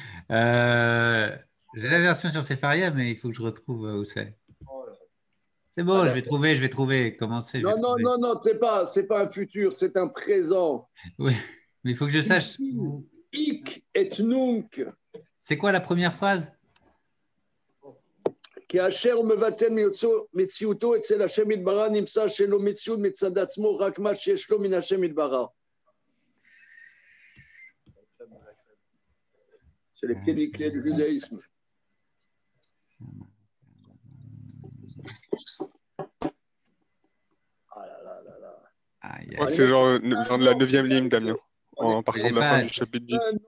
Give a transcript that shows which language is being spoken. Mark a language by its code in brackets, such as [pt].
[fr] J'ai la version sur Sefaria, mais il faut que je retrouve où c'est. C'est bon, je vais trouver comment c'est. Non, c'est pas un futur, c'est un présent. Oui, mais il faut que je sache. [la] Hic et nunc. [fr] C'est quoi la première phrase? [he] כי אשר מבטל מציאותו אצל השם יתברך נמצא שלא מציאות מצד עצמו, רק מה שיש לו מן השם יתברך. [fr] C'est les pieds clés du judaïsme. Ah là là là là. Je crois que c'est genre de la 9e ligne, Damien, en partant de la fin du chapitre 10.